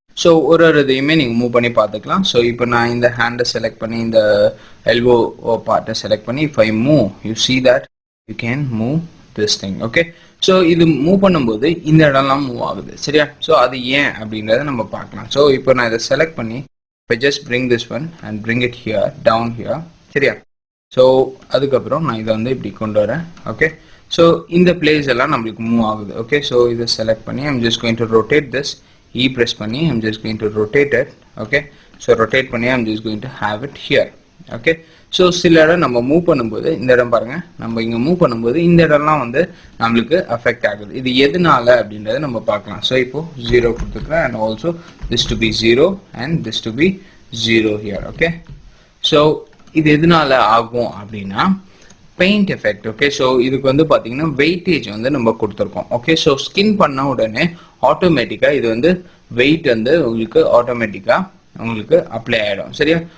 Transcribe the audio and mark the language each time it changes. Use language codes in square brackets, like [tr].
[ta] So ஒரு இதையுமே நீங்கள் மூவ் பண்ணி பார்த்துக்கலாம். ஸோ இப்போ நான் இந்த ஹேண்டை செலக்ட் பண்ணி இந்த எல்போ பார்ட்டை செலக்ட் பண்ணி [en] If I move you see that you can move this thing. [ta] Okay, so இது மூவ் பண்ணும்போது இந்த இடம்லாம் மூவ் ஆகுது. சரியா? ஸோ அது ஏன் அப்படின்றத நம்ம பார்க்கலாம். [en] so [ta] இப்போ நான் இதை செலக்ட் பண்ணி இப்போ [en] Just bring this one and bring it here down here. [ta] சரியா? ஸோ அதுக்கப்புறம் நான் இதை வந்து இப்படி கொண்டு வரேன். ஓகே, ஸோ இந்த பிளேஸ் எல்லாம் நம்மளுக்கு மூவ் ஆகுது. [en] Okay, so இதை select பண்ணி I'm just going to rotate this. E press பண்ணி I'm just going to rotate it. Okay, so rotate பண்ணி I'm just going to have it here. [ta] Okay, so சில இடம் நம்ம மூவ் பண்ணும்போது இந்த இடம் பாருங்க, நம்ம இங்க மூவ் பண்ணும்போது இந்த இடம்லாம் வந்து நம்மளுக்கு அஃபெக்ட் ஆகுது. இது எதனால அப்படின்றத நம்ம பார்க்கலாம். [en] So இப்போ 0 கொடுத்துக்கிறேன் and also this to be 0 and this to be 0 here. [ta] Okay, so இது எதனால ஆகும் அப்படின்னா பெயிண்ட் எஃபெக்ட். ஓகே, ஸோ இதுக்கு வந்து பார்த்தீங்கன்னா வெயிட்டேஜ் வந்து நம்ம கொடுத்துருக்கோம். ஓகே, ஸோ ஸ்கின் பண்ண உடனே ஆட்டோமேட்டிக்காக இது வந்து வெயிட் வந்து உங்களுக்கு ஆட்டோமேட்டிக்காக உங்களுக்கு அப்ளை ஆகிடும். சரியா?